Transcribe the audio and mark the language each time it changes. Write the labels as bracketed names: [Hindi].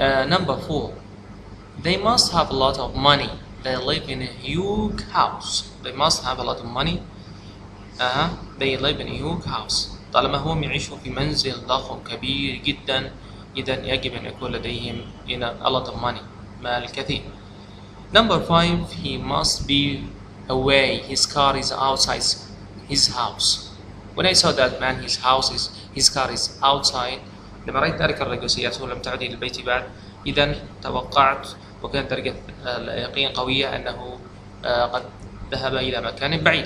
[English] Number 4, they must have a lot of money. They live in a huge house. They must have a lot of money. They live in a huge house. [Arabic] طالما هم يعيشوا في منزل ضخم كبير جدا إذا يجب أن يكون لديهم [English] a lot of money. [Arabic] مال كثير. [English] Number 5, he must be away. His car is outside his house. When I saw that man, his car is outside. [Arabic] لما رأيت ذلك الرجل سيارته لم تعد إلى البيت بعد. إذا توقعت وكانت درجة اليقين قوية أنه قد ذهب إلى مكان بعيد.